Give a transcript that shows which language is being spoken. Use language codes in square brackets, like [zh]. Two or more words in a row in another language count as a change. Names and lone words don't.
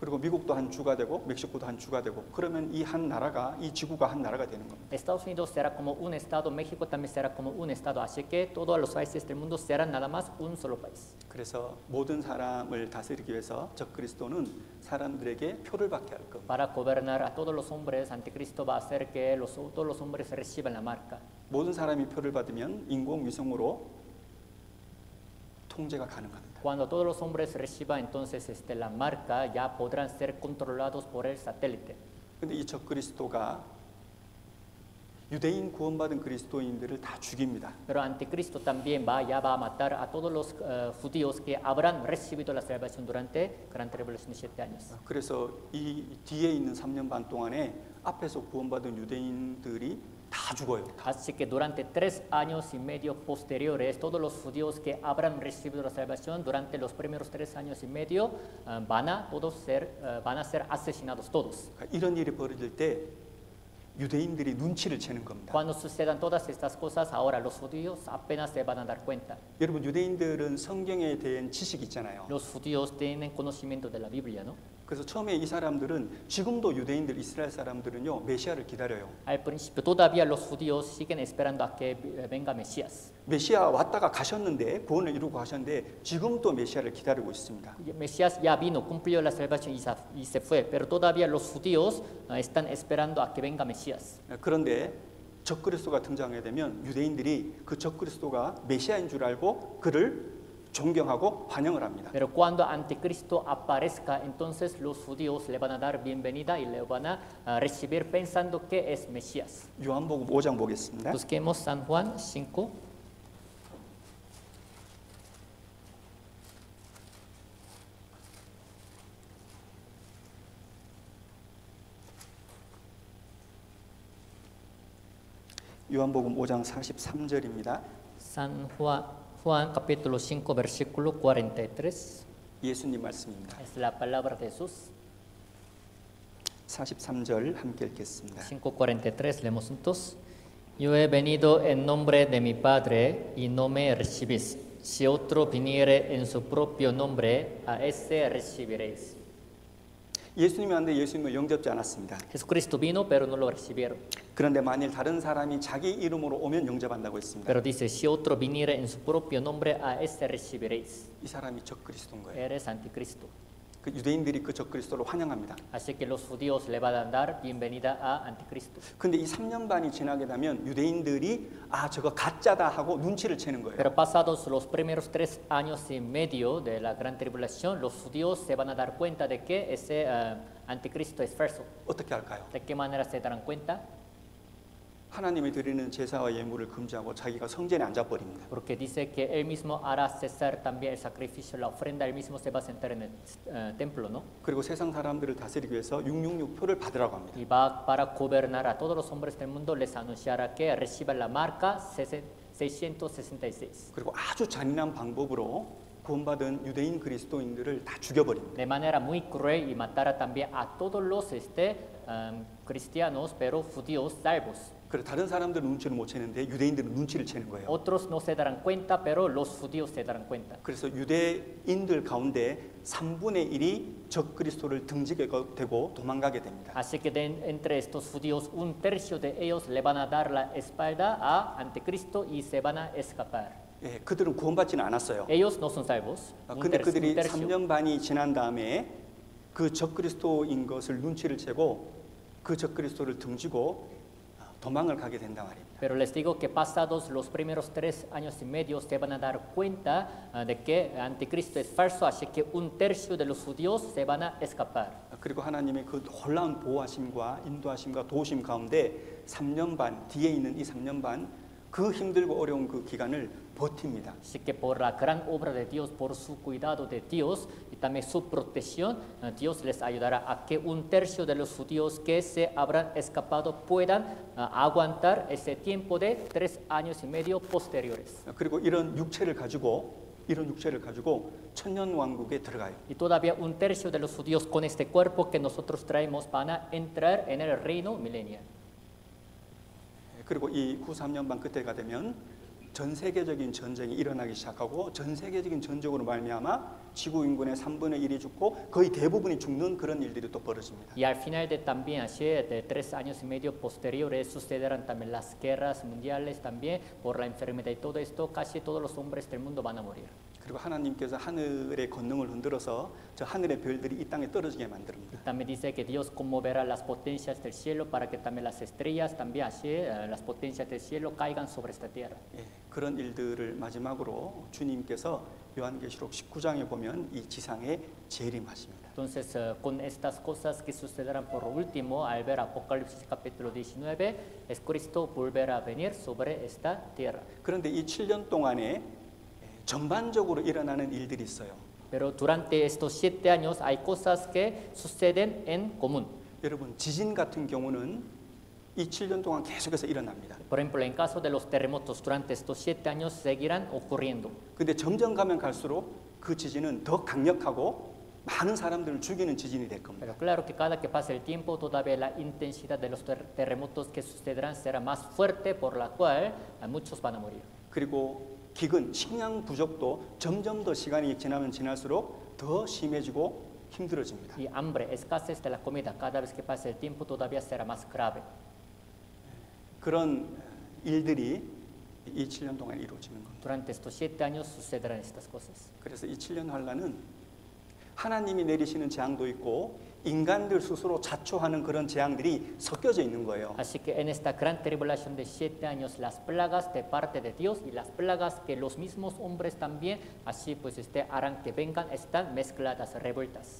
[ko] 그리고 미국도 한 주가 되고 멕시코도 한 주가 되고 그러면 이 한 나라가 이 지구가 한 나라가 되는 겁니다. [es] Estados Unidos será como un estado, México también será como un estado, así que todos los países del mundo serán nada más un solo país. [ko] 그래서 모든 사람을 다스리기 위해서 적그리스도는 사람들에게 표를 받게 할 겁니다. [es] Para gobernar a todos los hombres, Anticristo va a hacer que todos los hombres reciban la marca. [ko] 모든 사람이 표를 받으면 인공위성으로 통제가 가능합니다. [es] Cuando todos los hombres reciban entonces la marca, ya podrán ser controlados por el satélite. [ko] 근데 이 적그리스도가 유대인 구원받은 그리스도인들을 다 죽입니다. [es] Pero Anticristo también ya va a matar a todos los judíos que habrán recibido la salvación durante Gran Tribulación de 7 años. [ko] 그래서 이 뒤에 있는 3년 반 동안에 앞에서 구원받은 유대인들이 다 죽어요. [es] Así que durante 3 años y medio posteriores, todos los judíos que habrán recibido la salvación durante los primeros 3 años y medio van a ser asesinados todos. [ko] 이런 일이 벌어질 때 유대인들이 눈치를 채는 겁니다. [es] Cuando sucedan todas estas cosas, ahora los judíos apenas se van a dar cuenta. [ko] 여러분 유대인들은 성경에 대한 지식이 있잖아요. [es] Los judíos tienen conocimiento de la Biblia, ¿no? [ko] 그래서 처음에 이 사람들은 지금도 유대인들 이스라엘 사람들은요 메시아를 기다려요. [es] Al principio todavía los judíos siguen esperando a que venga Mesías. [ko] 메시아 왔다가 가셨는데 구원을 이루고 가셨는데 지금도 메시아를 기다리고 있습니다. [es] Mesías ya vino, cumplió la salvación y se fue, pero todavía los judíos están esperando a que venga Mesías. [ko] 그런데 적그리스도가 등장하게 되면 유대인들이 그 적그리스도가 메시아인 줄 알고 그를 존경하고 환영을 합니다. [es] Pero cuando Anticristo aparezca, entonces los judíos le van a dar bienvenida y le van a recibir pensando que es Mesías. [ko] 요한복음 5장 보겠습니다. [es] Busquemos San Juan 5. [ko] 요한복음 5장 43절입니다. [es] San Juan capítulo 5 versículo 43. [ko] 예수님 말씀입니다. [es] Es la palabra de Jesús. [ko] 43절 함께 읽겠습니다. [es] 5:43 leemos juntos. Yo he venido en nombre de mi Padre y no me recibís. Si otro viniere en su propio nombre, a ese recibiréis. [ko] 예수님이 왔는데 예수님을 영접지 않았습니다. [es] Jesucristo vino, pero no lo recibieron. [ko] 그런데 만일 다른 사람이 자기 이름으로 오면 영접한다고 했습니다. [es] Pero dice, si otro viniere en su propio nombre, a ese recibiréis. [ko] 이 사람이 적그리스도인 거예요. [es] Eres anticristo. [ko] 그 유대인들이 그 적그리스도를 환영합니다. [es] Así que los judíos le van a dar bienvenida a anticristo. [ko] 근데 이 3년 반이 지나게 되면 유대인들이 아 저거 가짜다 하고 눈치를 채는 거예요. [es] Pero pasados los primeros 3 años y medio de la gran tribulación, los judíos se van a dar cuenta de que ese anticristo es falso. [ko] 어떻게 할까요? [es] ¿De qué manera se darán cuenta? [ko] 하나님이 드리는 제사와 예물을 금지하고 자기가 성전에 앉아버립니다. [es] Porque dice que él mismo hará cesar también el sacrificio, la ofrenda, él mismo se va a sentar en el templo, ¿no? [ko] 그리고 세상 사람들을 다스리기 위해서 666표를 받으라고 합니다. [es] Y va para gobernar a todos los hombres del mundo, les anunciará que reciban la marca 666. [ko] 그리고 아주 잔인한 방법으로 구원받은 유대인 그리스도인들을 다 죽여버립니다. [es] De manera muy cruel y matará también a todos los cristianos, pero judíos salvos. [ko] 그래서 다른 사람들은 눈치를 못 채는데 유대인들은 눈치를 채는 거예요. [es] Otros no se darán cuenta, pero los judíos se darán cuenta. [ko] 그래서 유대인들 가운데 3분의 1이 적그리스도를 등지게 되고 도망가게 됩니다. [es] Así que entre estos judíos, 1/3 de ellos le van a dar la espalda a Anticristo y se van a escapar. [ko] 예, 그들은 구원받지는 않았어요. [es] Ellos no son salvos. [ko] 근데 그들이 3년 반이 지난 다음에 그 적그리스도인 것을 눈치를 채고 그 적그리스도를 등지고 도망을 가게 된단 말입니다. [es] Pero les digo que pasados los primeros 3 años y medio se van a dar cuenta de que Anticristo es falso, así que 1/3 de los judíos se van a escapar. [ko] 그리고 하나님의 그 놀라운 보호하심과 인도하심과 도우심 가운데 3년 반 뒤에 있는 이 3년 반 그 힘들고 어려운 그 기간을 버팁니다. [es] Así que por la gran obra de Dios, por su cuidado de Dios y también su protección, Dios les ayudará a que 1/3 de los judíos que se habrán escapado puedan aguantar ese tiempo de 3 años y medio posteriores. [ko] 그리고 이런 육체를 가지고 천년 왕국에 들어가요. [es] Y todavía 1/3 de los judíos con este cuerpo que nosotros traemos van a entrar en el reino milenial. [ko] 그리고 이 후 3년 반 그때가 되면 전 세계적인 전쟁이 일어나기 시작하고 전 세계적인 전쟁으로 말미암아 지구 인구의 3분의 1이 죽고 거의 대부분이 죽는 그런 일들이 또 벌어집니다. [es] Y al final de también así de 3 años y medio posteriores sucederán también las guerras mundiales también por la enfermedad y todo esto casi todos los hombres del mundo van a morir. [ko] 그리고 하나님께서 하늘의 권능을 흔들어서 저 하늘의 별들이 이 땅에 떨어지게 만듭니다. [es] También dice que Dios conmoverá las potencias del cielo para que también las estrellas también así las potencias del cielo caigan sobre esta tierra. [ko] 예, 그런 일들을 마지막으로 주님께서 요한계시록 19장에 보면 이 지상에 재림하십니다. [es] Entonces, con estas cosas que sucederán por último, al ver Apocalipsis capítulo 19, es Cristo volverá a venir sobre esta tierra. [ko] 그런데 이 7년 동안에 전반적으로 일어나는 일들이 있어요. [es] Pero durante estos 7 años hay cosas que suceden en común. [ko] 여러분, 지진 같은 경우는 이 7년 동안 계속해서 일어납니다. [es] Por ejemplo, en caso de los terremotos, durante estos 7 años seguirán ocurriendo. [ko] 근데 점점 가면 갈수록 그 지진은 더 강력하고 많은 사람들을 죽이는 지진이 될 겁니다. [es] Pero claro que cada que pase el tiempo, todavía la intensidad de los terremotos que sucederán será más fuerte, por la cual muchos van a morir. [ko] 그리고 기근, 식량 부족도 점점 더 시간이 지나면 지날수록 더 심해지고 힘들어집니다. [es] Y hambre, escasez de la comida, cada vez que pase el tiempo todavía será más grave. [ko] 그런 일들이 이 7년 동안 이루어지는 겁니다. [es] Durante estos 7 años sucederán estas cosas. [ko] 그래서 이 7년 환란은 하나님이 내리시는 재앙도 있고 인간들 스스로 자초하는 그런 재앙들이 섞여져 있는 거예요. [es] Así que en esta gran tribulación de 7 años, las plagas de parte de Dios y las plagas que los mismos hombres también, así pues harán que vengan, están mezcladas, revueltas.